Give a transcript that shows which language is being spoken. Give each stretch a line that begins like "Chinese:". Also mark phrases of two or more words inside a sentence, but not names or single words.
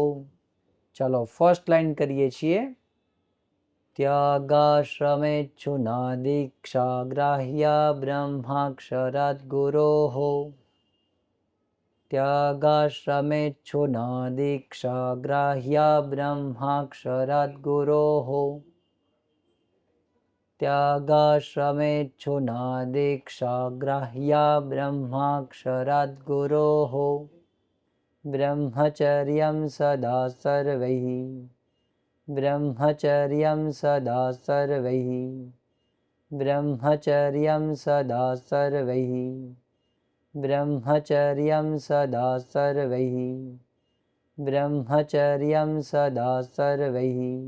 Gujarati: ચાલો
English: first line
Gujarati: કરીએ છીએ।
Sanskrit: ત્યાગાશ્રમેચ્છુના દીક્ષા, ગ્રાહ્યા બ્રહ્માક્ષરાદ ગુરોહો, ત્યાગાશ્રમેચ્છુના દીક્ષા, ગ્રાહ્યા બ્રહ્માક્ષરાદ ગુરોહો, ત્યાગાશ્રમેચ્છુના દીક્ષા, ગ્રાહ્યા બ્રહ્માક્ષરાદ ગુરોહો, બ્રહ્મચર્યમ સદા સર્વૈ, ब्रह्मचर्यं सदा सर्वैः ब्रह्मचर्यं सदा सर्वैः ब्रह्मचर्यं सदा सर्वैः ब्रह्मचर्यं सदा सर्वैः